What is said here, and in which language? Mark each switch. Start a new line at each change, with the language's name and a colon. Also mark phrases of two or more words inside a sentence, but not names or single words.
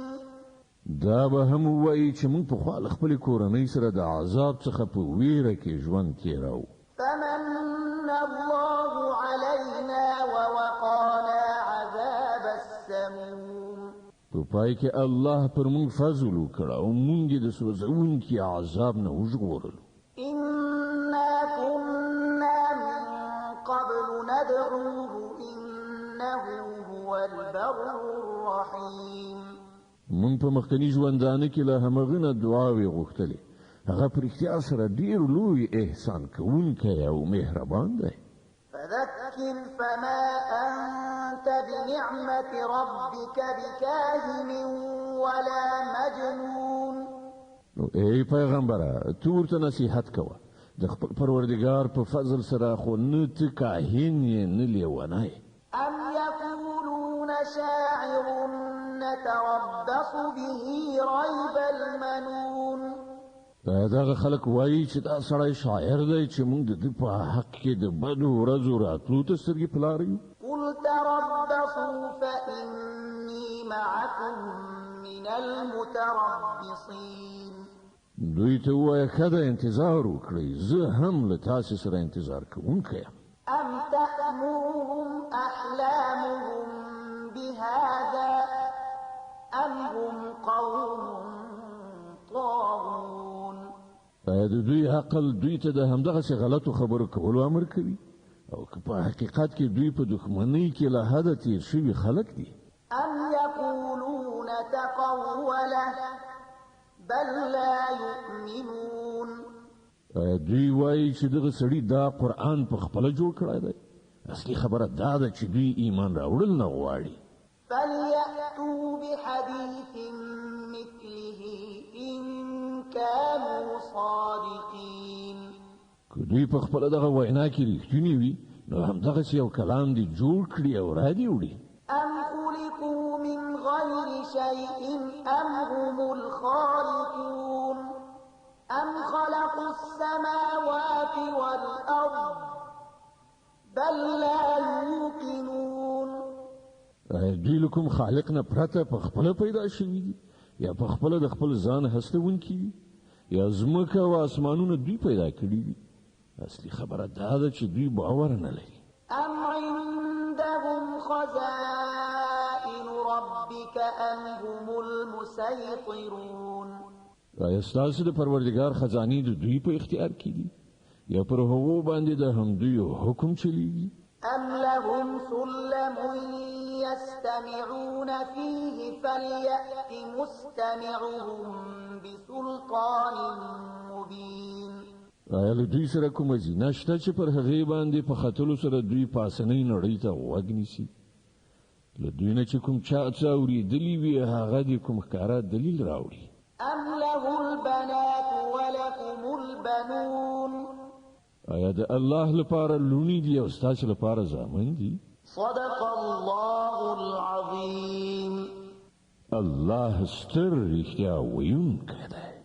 Pashto: دا به هم وایي چې موږ پخوا له خپلې کورنۍ سره د عذاب څخه په ویره کې ژوند تېراو.
Arabic: فمن الله علينا ووقانا عذاب السموم.
Pashto: په پای کې الله پر موږ فضل وکړ او موږ د سوځونکي عذاب نه وژغورلو.
Arabic: إنا كنا من قبل ندعوه إنه هو البر الرحيم.
Pashto: موږ په مخکني ژوندانه کې له همغه نه دعاوې غوښتلې، هغه په رښتیا سره ډېر لوی احسان کوونکی او مهربان دی.
Arabic: فذكر فما أنت بنعمة ربك بكاهن ولا مجنون.
Pashto: نو ای پیغمبره، تو ورته نصیحت کوه، د خپل پروردګار په فضل سره خو نه ته کاهن یې نه لیونی.
Arabic: أم يقولون شاعر نتربص به ريب المنون.
Pashto: دغه خلک وایي چې دا سړی شاعر دی چې موږ د دې په حق کې د بدو ورځو راتلو ته سترګې په لاره یو.
Arabic: قل تربصوا فإني معكم من المتربصين.
Pashto: دوی ته ووایه ښه ده انتظار وکړئ، زه هم له تاسې سره انتظار کوونکی یم.
Arabic: أم تأمرهم أحلامهم بهذا أم هم قوم طاغون.
Pashto: د دوی عقل دوی ته د همدغسې غلطو خبرو کولو امر کوي، او که په حقیقت کې دوی په دښمنۍ کې له حده تیر شوي خلک دي.
Arabic: أم يقولون تقوله بل لا يؤمنون.
Pashto: دوی وایي چې دغه سړي دا قرآن په خپله جوړ کړی دی. اصلي خبره دا ده چې دوی ایمان راوړل نه غواړي.
Arabic: فليأتوا بحديث مثله إن كانوا صادقين.
Pashto: که دوی په خپله دغه وینا کې رښتونی وي نو همدغسې یو کلام دې جوړ کړي او را دې وړي.
Arabic: أم خلقوا من غير شيء أم هم الخالقون أم خلقوا السماوات والأرض بل لا يوقنون.
Pashto: دوی له کوم خالق نه پرته په خپله پیدا شوي دي یا په خپله د خپل ځان هستونکي دي یا ځمکه او اسمانونه دوی پیدا کړي دي. اصلي خبره دا ده چې دوی باور نه لري.
Arabic: أم عندهم خزائن ربك أم هم المسيطرون.
Pashto: آیا ستاسو د پروردګار خزانې د دوی په اختیار کې دي یا پر هغو باندې د همدوی حکم چلیږي؟
Arabic: أم لهم سلم يستمعون فيه فليأت مستمعهم بسلطان مبين.
Pashto: آیا له دوی سره کومه زینه شته چې پر هغې باندې په ختلو سره دوی پاسنۍ نړۍ ته غوږ نیسي؟ له دوی نه چې کوم چا څه اورېدلي وي هغه د کوم ښکاره دلیل راوړي.
Arabic: أم له البنات ولكم البنون.
Pashto: آیا د الله لپاره لونی دي او ستاسو لپاره زامن دي؟
Arabic: صدق الله العظيم.
Pashto: الله ستر رښتیا ویونکی دی.